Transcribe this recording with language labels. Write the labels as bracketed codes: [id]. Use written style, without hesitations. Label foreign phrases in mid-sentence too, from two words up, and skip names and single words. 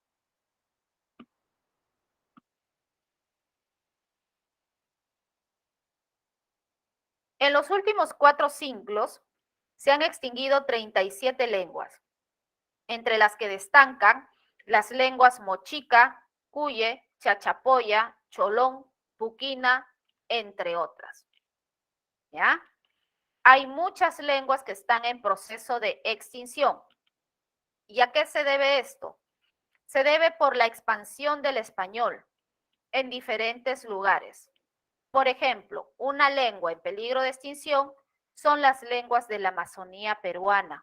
[es] En los últimos 4 siglos se han extinguido 37 lenguas, entre las que destacan las lenguas mochica, cuye, chachapoya, cholón, puquina, entre otras. ¿Ya? Hay muchas lenguas que están en proceso de extinción. ¿Y a qué se debe esto? Se debe por la expansión del español en diferentes lugares. Por ejemplo, una lengua en peligro de extinción son las lenguas de la Amazonía peruana.